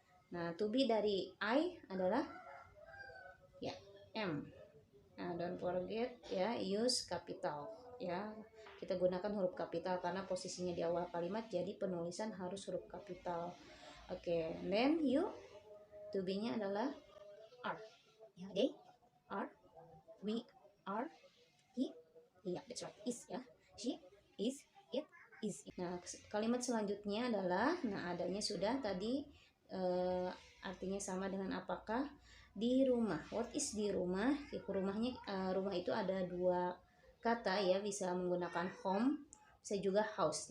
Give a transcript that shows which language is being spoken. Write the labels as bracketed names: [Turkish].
[Indonesian] Nah, to be dari I adalah ya, am. [English] Nah, don't forget ya, use capital ya. [Indonesian] Kita gunakan huruf kapital karena posisinya di awal kalimat, jadi penulisan harus huruf kapital. [English] Oke, then you, to be-nya adalah are. Ya, they are, we are, he, iya, that's right, is ya. She is, it is. [Indonesian] Nah, kalimat selanjutnya adalah, nah adanya sudah tadi artinya sama dengan apakah. Di rumah, [English] what is [Indonesian] di rumah? Rumahnya, rumah itu ada dua kata ya, bisa menggunakan home, bisa juga house.